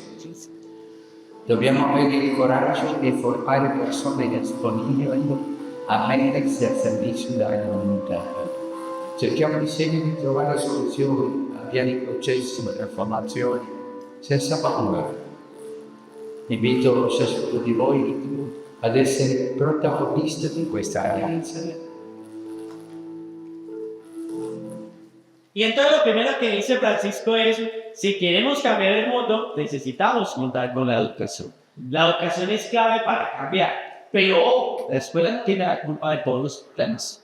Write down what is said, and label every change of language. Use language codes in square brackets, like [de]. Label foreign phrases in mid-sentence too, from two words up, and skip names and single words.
[it] Dobbiamo avere il coraggio di formare persone disponibili a mettersi al servizio della comunità. Cerchiamo insieme di trovare soluzioni, avviare i processi di trasformazione senza paura. Invito ciascuno di voi ad essere protagonista di questa alleanza. [es] Y entonces lo primero que dice Francisco es, si queremos cambiar el mundo, necesitamos contar con la educación. La educación es clave para cambiar, pero la escuela no tiene la culpa de todos los problemas.